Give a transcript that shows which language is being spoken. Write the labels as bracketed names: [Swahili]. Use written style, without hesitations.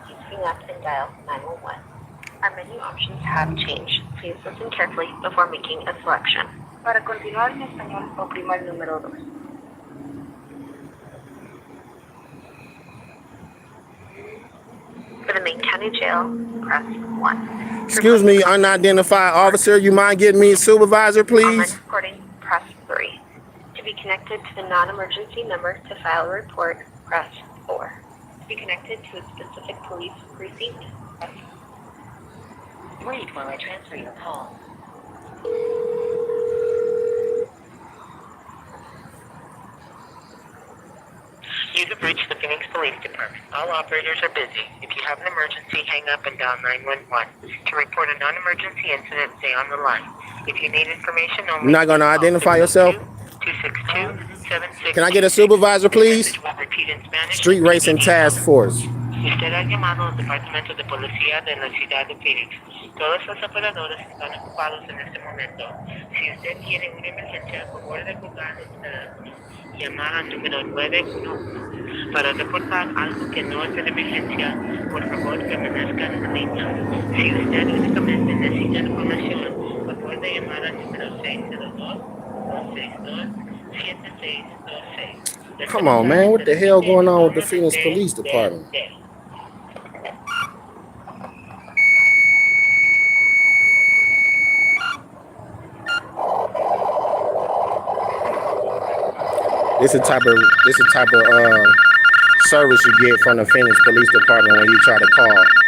[English] Hang up and dial 911. Our menu options have changed. Please listen carefully before making a selection. [Spanish] Para continuar en español, oprima el número 2. [English] For the main county jail, press 1. Excuse me, unidentified officer. You mind getting me a supervisor, Online please? recording, press 3. To be connected to the non-emergency number to file a report, press 4. To be connected to a specific police precinct, press 4. Wait while I transfer your call. You have reached the Phoenix Police Department. All operators are busy. If you have an emergency, hang up and dial 911. To report a non-emergency incident, stay on the line. If you need information only, You're not going to identify yourself? 262-76. Can I get a supervisor, please? Repeat in Spanish. Street Racing Task Force. [Spanish] Usted ha llamado al Departamento de Policía de la Ciudad de Phoenix. Todos los operadores están ocupados en este momento. Si usted tiene una emergencia, por favor de colgar el teléfono. Llamar al número 911. Para reportar algo que no es de emergencia, por favor permanezca en la línea. Si usted únicamente necesita información, por favor de llamar al número 602-262-7626. [English] Come on, man. What the hell going on with the Phoenix Police Department? This is the type of service you get from the Phoenix Police Department when you try to call.